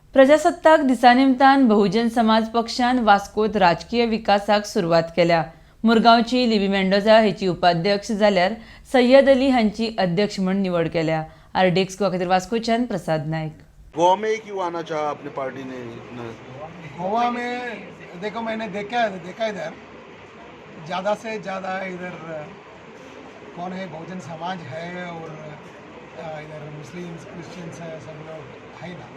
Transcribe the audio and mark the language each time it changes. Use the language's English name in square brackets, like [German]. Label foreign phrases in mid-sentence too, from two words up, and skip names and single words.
[Konkani] प्रजासत्ताक दिसा निमतान बहुजन समाज पक्षान वास्कोत राजकीय विकासाक सुरवात केल्या। मुरगांवची लिबी मेंडोजा हेची उपाध्यक्ष जाल्यार सय्यद अली हांची अध्यक्ष म्हूण निवड केल्या। आरडीएक्स खातीर वास्कोच्यान प्रसाद नायक। [Hindi] गोवा में क्यों आना चाहा अपने पार्टी ने? गोवा में देखो, मैंने देखा इधर ज़्यादा से ज़्यादा इधर कौन है, बहुजन समाज है और इधर मुस्लिम्स क्रिश्चियंस है, सब लोग है ना।